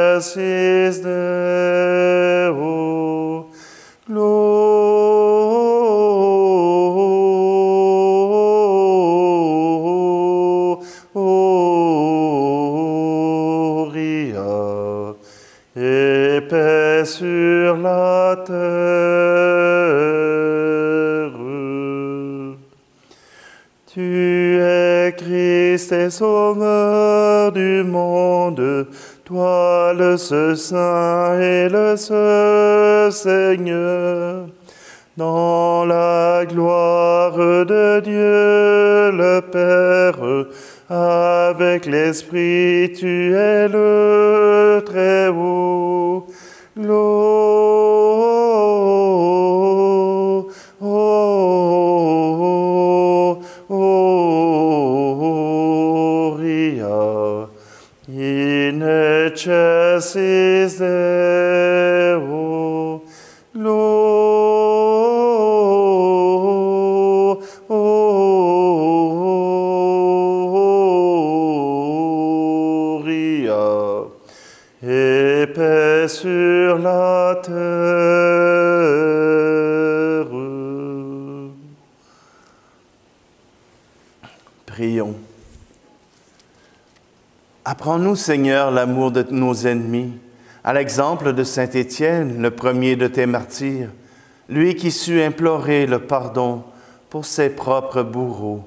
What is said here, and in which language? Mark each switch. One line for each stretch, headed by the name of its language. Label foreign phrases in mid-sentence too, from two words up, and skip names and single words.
Latin: excelsis Deo, gloria,
French: et paix sur la terre. Tu es Christ et Sauveur du monde, toi le seul Saint et le seul Seigneur. Dans la gloire de Dieu le Père, avec l'Esprit, tu es le Très-Haut.
Latin: Gloria in excelsis Deo, gloria,
French: et paix sur la terre. Prions. Apprends-nous, Seigneur, l'amour de nos ennemis, à l'exemple de saint Étienne, le premier de tes martyrs, lui qui sut implorer le pardon pour ses propres bourreaux.